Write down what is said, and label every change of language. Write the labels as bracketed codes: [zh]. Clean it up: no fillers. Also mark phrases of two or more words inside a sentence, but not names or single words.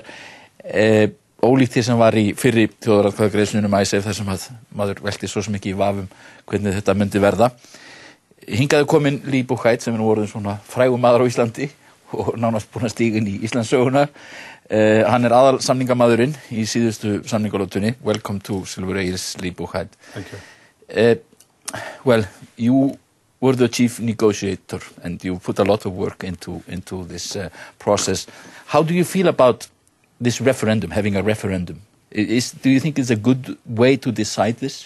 [is] Ólíkt því sem var í fyrri þjóðaratkvæðagreiðslunum IceSave þar sem að maður velti svo sem ekki í vafum hvernig þetta myndi verða. Hingað komin Lee Buchheit sem nú orðinn svona frægur maður á Íslandi og nánast búinn að stíga inn í Íslandssöguna. Hann aðal samningamaðurinn í síðustu samningalótunni. [en] Welcome to Silfur Egils, Lee Buchheit. Thank you. Well, you were the chief negotiator and you put a lot of work into this process. How do you feel about this referendum, having a referendum? Do you think it's a good way to decide this?